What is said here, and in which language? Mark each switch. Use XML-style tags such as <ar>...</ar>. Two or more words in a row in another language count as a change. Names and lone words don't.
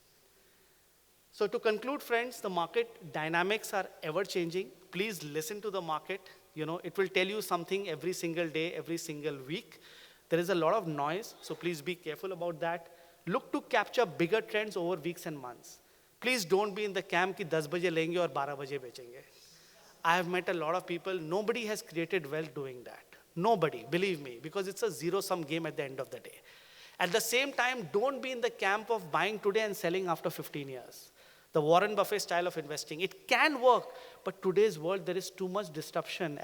<en>So to conclude, friends, the market dynamics are ever changing. Please listen to the market. It will tell you something every single day, every single week. There is a lot of noise, so please be careful about that. Look to capture bigger trends over weeks and months. Please don't be in the camp</en> <hi>कि 10 बजे लेंगे और 12 बजे बेचेंगे.</hi> <en>I have met a lot of people. Nobody has created wealth doing that. Nobody, believe me, because it's a zero-sum game at the end of the day. At the same time, don't be in the camp of buying today and selling after 15 years. The Warren Buffett style of investing. It can work, but today's world, there is too much disruption.</en>